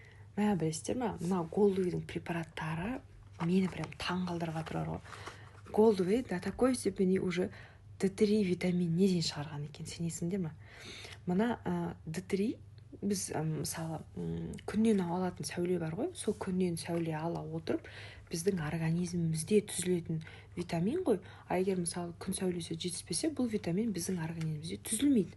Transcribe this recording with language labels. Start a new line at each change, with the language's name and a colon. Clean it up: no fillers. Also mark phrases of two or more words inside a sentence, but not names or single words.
Kazakh: мә білесіздер ма, мына Голдвейдің препараттары мені прям таң қалдырып тұрар ғой. Голдвей до такой степени уже D3 витамин неден шығарған екен, сенесіңдер ма? Мына D3 біз мысалы күннен алатын сәуле бар ғой, сол күннен сәуле ала отырып біздің организмімізде түзілетін витамин ғой. Егер мысалы күн сәулесі жетіспесе, бұл витамин біздің организмімізде түзілмейді.